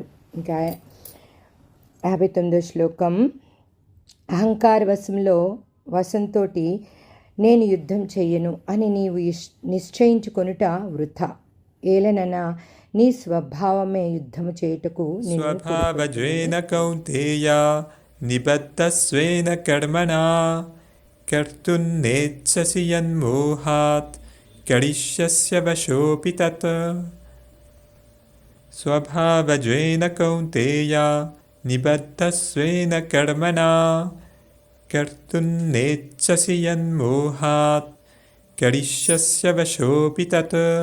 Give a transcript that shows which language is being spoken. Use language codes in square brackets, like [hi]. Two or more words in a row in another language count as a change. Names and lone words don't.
[te] ఇంకా 59వ శ్లోకం, అహంకార వశంతో నేను యుద్ధం చెయ్యను అని నీవు నిశ్చయించుకొనుట వృథా. ఏలననా నీ స్వభావమే యుద్ధము చేయుటకు నిన్ను [sa] स्वभावजेन कौन्तेय निबद्धस्वेन कर्मणा कर्तुं नेच्छसि यन्मोहात् करिष्यस्य वशोऽपि तत्. स्वभावजेन कौन्तेय निबद्धस्वेन कर्मणा कर्तुं नेच्छसि यन्मोहात् करिष्यस्य वशोऽपि तत्.